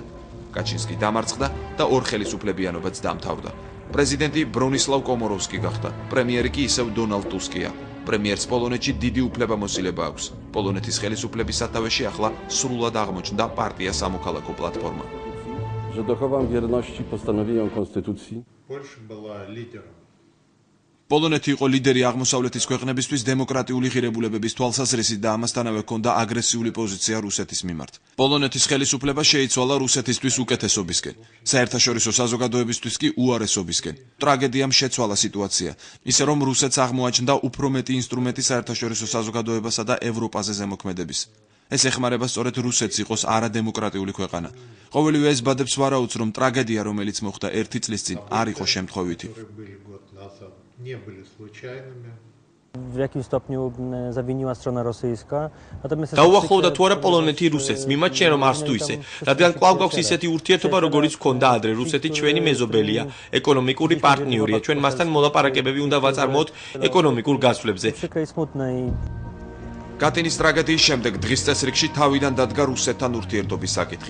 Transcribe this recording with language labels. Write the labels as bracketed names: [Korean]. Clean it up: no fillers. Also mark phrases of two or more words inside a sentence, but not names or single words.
[Georgian] კაჩინსკი დამარცხდა და ორ ხელისუფლებიანობაც დამთავრდა. პრეზიდენტი ბრონისლავ კომოროვსკი გახდა, პრემიერი კი ისევ დონალდ ტუსკია. პრემიერს პოლონეთში დიდი უფლებამოსილება აქვს. პოლონეთის ხელისუფლების სათავეში ახლა სრულად აღმოჩნდა პარტია სამოქალაქო პლატფორმა. [Polish] że dochowam wierności postanowieniom konstytucji. [Georgian] პოლონეთი იყო ლიდერი აღმოსავლეთის ქვეყნებისთვის დემოკრატიული ღირებულებების თვალსაზრისით და ამასთანავე ჰქონდა აგრესიული პოზიცია რუსეთის მიმართ. პოლონეთის ხელისუფლება შეიცვალა რუსეთისთვის უკეთესობისკენ, საერთაშორისო საზოგადოებისთვის კი უარესობისკენ. ტრაგედიამ შეცვალა სიტუაცია, ისე რომ რუსეთს აღმოაჩნდა უფრო მეტი ინსტრუმენტი საერთაშორისო საზოგადოებასა და ევროპაზე ზემოქმედების. ეს ეხმარება სწორედ რუსეთს იყოს არადემოკრატიული ქვეყანა. ყოველივე ეს ბადებს ვარაუდს, რომ ტრაგედია, რომელიც მოხდა 1 წლის წინ, არ იყო შემთხვევითი. [Polish] W jakim stopniu zawiniła strona rosyjska. [Georgian] Დაუახლოვდა თუ არა პოლონეთი რუსეთს, მიმაჩნია რომ არც თუ ისე, რადგან კვლავ გვაქვს ისეთი ურთიერთობა, როგორიც ჰქონდა ადრე. რუსეთი ჩვენი მეზობელია, ეკონომიკური პარტნიორია. ჩვენ მასთან მოლაპარაკებები უნდა ვაწარმოოთ ეკონომიკურ გასვლებზე. კატინის ტრაგედიის შემდეგ დღის წესრიგში თავიდან დადგა რუსეთთან ურთიერთობის საკითხი.